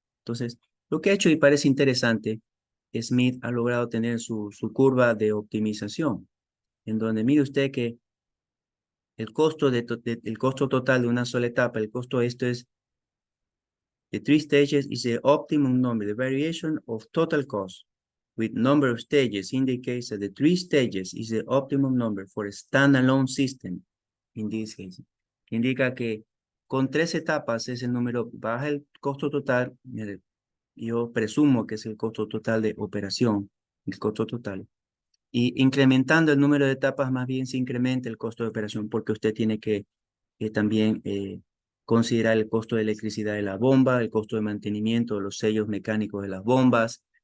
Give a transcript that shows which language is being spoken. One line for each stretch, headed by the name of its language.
Spanish: Entonces, lo que ha hecho y parece interesante, Smith ha logrado tener su curva de optimización, en donde mire usted que el costo total de una sola etapa, el costo esto es
English: the three stages is the optimum number. The variation of total cost with number of stages indicates that the three stages is the optimum number for a standalone system in this case.
Spanish: Indica que con 3 etapas es el número, baja el costo total, yo presumo que es el costo total de operación, el costo total. Y incrementando el número de etapas, más bien se incrementa el costo de operación porque usted tiene que también considerar el costo de electricidad de la bomba, el costo de mantenimiento de los sellos mecánicos de las bombas,